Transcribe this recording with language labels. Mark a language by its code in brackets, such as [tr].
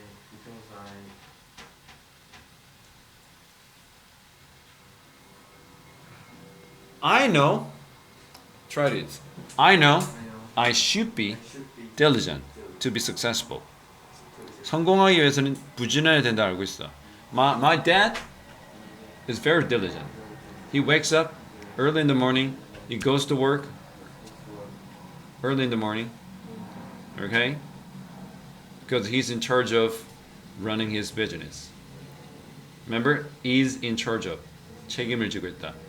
[en] Because I know. Try it. I know. I know I should be I should be diligent to be successful. [ko] 성공하기 위해서는 부지런해야 된다 알고 있어. [en] My dad is very diligent. He wakes up early in the morning. He goes to work early in the morning. Okay? Because he's in charge of running his business. Remember? Is in charge of. [ko] 책임을 지고 있다.